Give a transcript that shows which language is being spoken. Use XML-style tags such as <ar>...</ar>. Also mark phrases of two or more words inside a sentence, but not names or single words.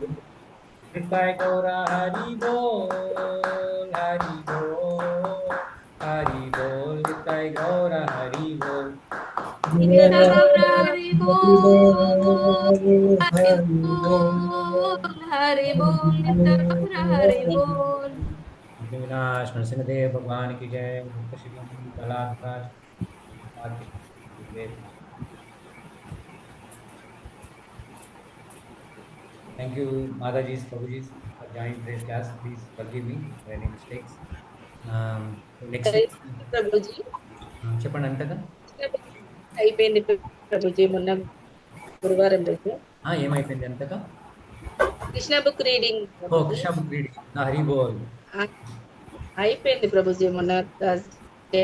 <hi>जय गौरा हरि बोल हरि बोल हरि बोल जय गौरा हरि बोल जय गौरा हरि बोल हरि बोल हरि बोल जय गौरा हरि बोल विनाश नरसिंहदेव भगवान की जय शिवम प्रहलाद</hi> <en>Thank you, Mataji's, Prabhuji's, for joining today's class. Please forgive me for any mistakes. Next week,</en> <te>ప్రభుజీ చెప్పండి అంతగా అయిపోయింది ప్రభుజీ మొన్న గురువారం రోజు ఏమైపోయింది అంతగా కృష్ణ</te> <en>book reading</en> <te>ఓ కృష్ణ</te> <en>book reading</en> <hi>हरि बोल</hi> <te>అయిపోయింది ప్రభుజీ మొన్న Thursday.</te>